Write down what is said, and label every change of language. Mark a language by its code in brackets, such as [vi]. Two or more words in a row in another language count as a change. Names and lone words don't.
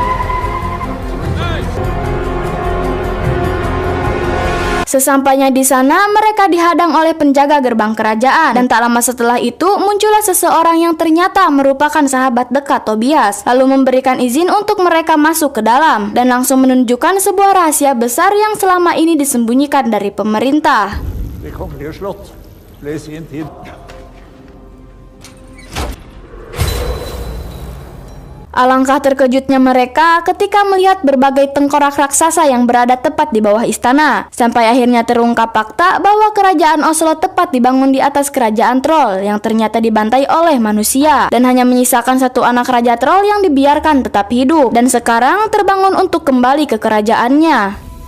[id] Sesampainya di sana, mereka dihadang oleh penjaga gerbang kerajaan, dan tak lama setelah itu muncullah seseorang yang ternyata merupakan sahabat dekat Tobias, lalu memberikan izin untuk mereka masuk ke dalam dan langsung menunjukkan sebuah rahasia besar yang selama ini disembunyikan dari pemerintah. [no] Det kongelige slott ble i sin tid [id] Alangkah terkejutnya mereka ketika melihat berbagai tengkorak raksasa yang berada tepat di bawah istana, sampai akhirnya terungkap fakta bahwa kerajaan Oslo tepat dibangun di atas kerajaan troll yang ternyata dibantai oleh manusia, dan hanya menyisakan satu anak raja troll yang dibiarkan tetap hidup dan sekarang terbangun untuk kembali ke kerajaannya.